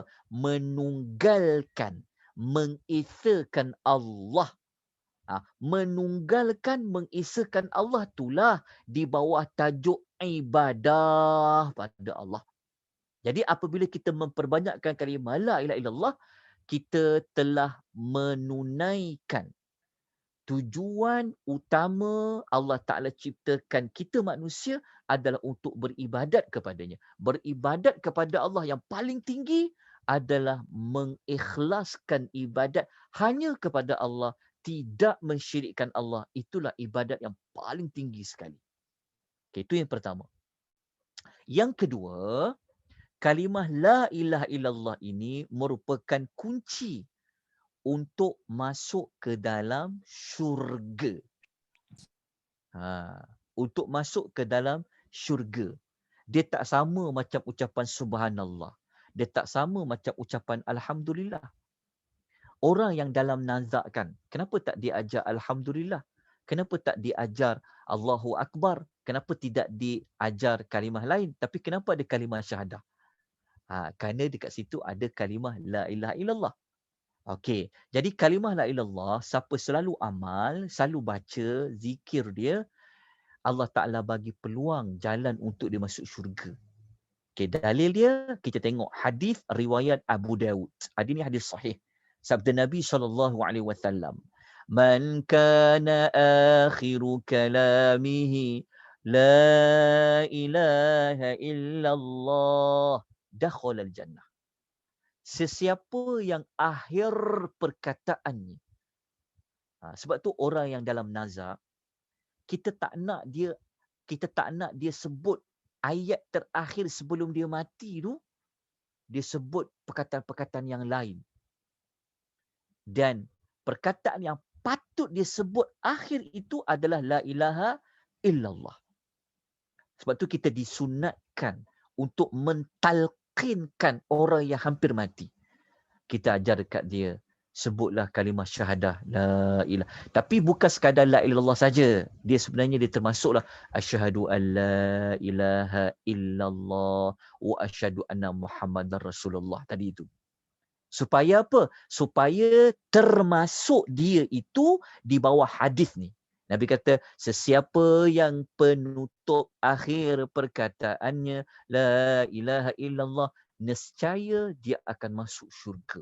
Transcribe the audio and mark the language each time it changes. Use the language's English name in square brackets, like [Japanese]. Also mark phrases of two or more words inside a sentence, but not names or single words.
[Malay] Menunggalkan, mengesakan Allah. Menunggalkan, mengesakan Allah itulah di bawah tajuk ibadah pada Allah. Jadi apabila kita memperbanyakkan kalimah [Arabic] لا إله إلا الله, [Malay] kita telah menunaikan tujuan utama Allah Ta'ala ciptakan kita manusia adalah untuk beribadat kepadanya. Beribadat kepada Allah yang paling tinggi adalah mengikhlaskan ibadat hanya kepada Allah, tidak mensyirikkan Allah. Itulah ibadat yang paling tinggi sekali. Okay, itu yang pertama. Yang kedua, kalimah la ilaha illallah ini merupakan kunci untuk masuk ke dalam syurga. Untuk masuk ke dalam syurga. Dia tak sama macam ucapan subhanallah. Dia tak sama macam ucapan alhamdulillah. Orang yang dalam nazak kan, kenapa tak diajar alhamdulillah? Kenapa tak diajar [Arabic] الله أكبر? [Malay] Kenapa tidak diajar kalimah lain? Tapi kenapa ada kalimah syahadah? Kerana dekat situ ada kalimah [Arabic] لا إله إلا الله. [Malay] Okey, jadi kalimah [Arabic] لا إلا الله, [Malay] siapa selalu amal, selalu baca, zikir dia, Allah Ta'ala bagi peluang jalan untuk dia masuk syurga. Okey, dalil dia, kita tengok hadis riwayat Abu Dawud. Hadis ni hadis sahih. Sabda Nabi SAW. [Arabic] من كان آخر كلامه لا إله إلا الله دخل الجنة. [Malay] Sesiapa yang akhir perkataannya. Sebab tu orang yang dalam nazar, kita tak nak dia sebut ayat terakhir sebelum dia mati tu, dia sebut perkataan-perkataan yang lain. Dan perkataan yang patut dia sebut akhir itu adalah [Arabic] لا إله إلا الله. [Malay] Sebab tu kita disunatkan untuk mentalqinkan orang yang hampir mati. Kita ajar dekat dia, sebutlah kalimah syahadah [Arabic] لا إله. [Malay] Tapi bukan sekadar [Arabic] لا إلا الله [Malay] saja. Dia sebenarnya dia termasuklah [Arabic] أشهد أن لا إله إلا الله وأشهد أن محمدا رسول الله [Malay] tadi itu. Supaya apa? Supaya termasuk dia itu di bawah hadis ni. Nabi kata, sesiapa yang penutup akhir perkataannya [Arabic] لا إله إلا الله, [Malay] nescaya dia akan masuk syurga.